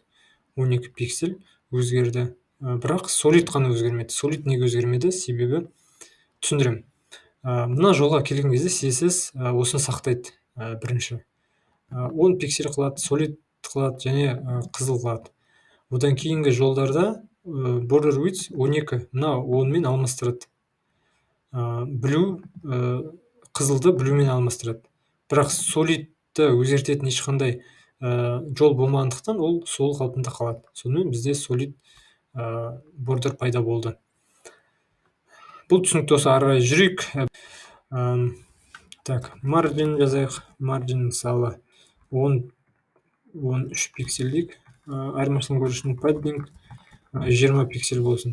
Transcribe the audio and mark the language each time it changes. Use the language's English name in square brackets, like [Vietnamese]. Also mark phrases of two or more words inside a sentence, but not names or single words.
[Kazakh] 12 пиксель өзгерді. Бірақ solid қана өзгермеді. Solid неге өзгермеді? Себебі түсіндірем. Мына жолға келген кезде CSS осыны сақтайды. Бірінші 10 пиксель қылады, solid қылады және қызыл қылады. Одан кейінгі жолдарда [English] border width [Kazakh] 12, мына 10 мен алмастырады. Blue қызылды blue мен алмастырады. Бірақ solidті өзгертетін ешқандай жол болмағандықтан ол сол қалпында қалады. Сонымен бізде [English] solid border [Kazakh] пайда болды. Бұл түсінікті осы, ары қарай жүрейік. Margin жазайық. Margin мысалы 13 пиксель дейік. Айырмашылығын көру үшін padding 20 пиксель болсын.